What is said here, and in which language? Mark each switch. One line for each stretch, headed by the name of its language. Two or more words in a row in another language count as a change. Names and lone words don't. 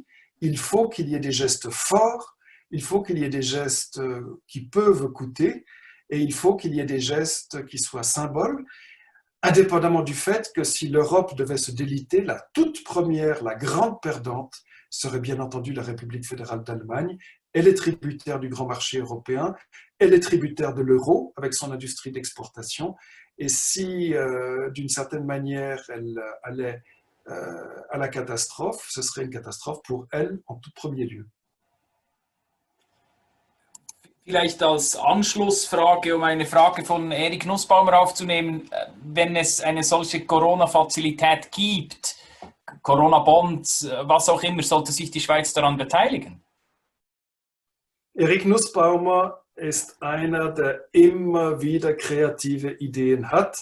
French: Il faut qu'il y ait des gestes forts, il faut qu'il y ait des gestes qui peuvent coûter et il faut qu'il y ait des gestes qui soient symboles, indépendamment du fait que si l'Europe devait se déliter, la toute première, la grande perdante serait bien entendu la République fédérale d'Allemagne. Elle est tributaire du grand marché européen, elle est tributaire de l'euro avec son industrie d'exportation et si d'une certaine manière elle allait à la catastrophe, ce serait une catastrophe pour elle en tout premier lieu.
German: Vielleicht als Anschlussfrage, um eine Frage von Erik Nussbaumer aufzunehmen, wenn es eine solche Corona-Fazilität gibt, Corona-Bonds, was auch immer, sollte sich die Schweiz daran beteiligen? Erik Nussbaumer ist einer, der immer wieder kreative Ideen hat.